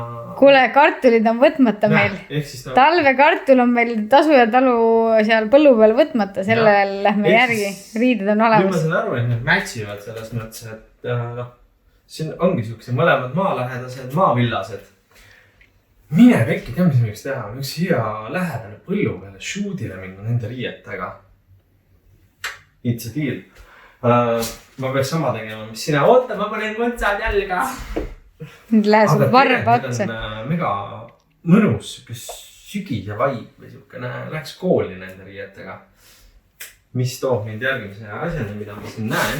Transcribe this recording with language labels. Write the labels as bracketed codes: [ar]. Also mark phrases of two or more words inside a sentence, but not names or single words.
[et] Kuule, kartulid on võtmata meil. Talvekartul on meil Tasu ja Talu seal põllu peal võtmata, sellel lähme järgi, riided on olemas. Nüüd ma saan aru, et need mätsivad selles mõttes, et siin ongi siukse mõlemad maalähedased, maavillased. Mine pekki, tea mis võiks teha, võiks siia lähedale põllu peale shootile minna nende riietega. [en] It's a deal. [et] Ma peaks sama tegema, mis sina, oota, ma panen võtsad jalga. Nüüd läheb sul varba otsa. Need on mega mõnus, sügis ja vaib või siukene, läheks kooli nende riietega. Mis toob mind järgmise asjani, mida ma siin näen.